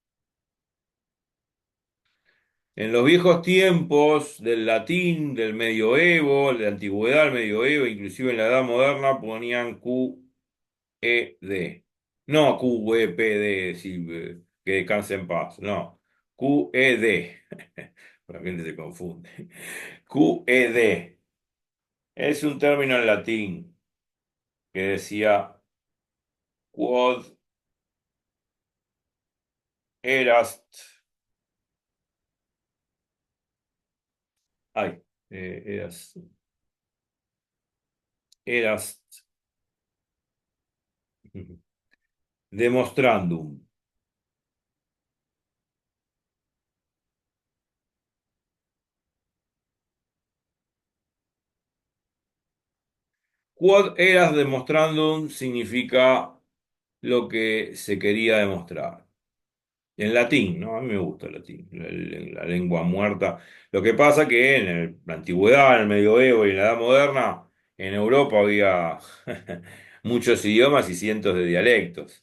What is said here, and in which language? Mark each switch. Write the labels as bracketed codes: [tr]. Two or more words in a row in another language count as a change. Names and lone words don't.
[es] En los viejos tiempos del latín, del medioevo, de la antigüedad, el medioevo, inclusive en la edad moderna, ponían QED. No QEPD, sí, que descanse en paz. No, QED. La gente se confunde. QED es un término en latín que decía [la] quod erast, ay, erast demonstrandum. Quod eras demonstrandum [es] significa lo que se quería demostrar. En latín, ¿no? A mí me gusta el latín, la lengua muerta. Lo que pasa que en la antigüedad, en el medioevo y en la edad moderna, en Europa había muchos idiomas y cientos de dialectos.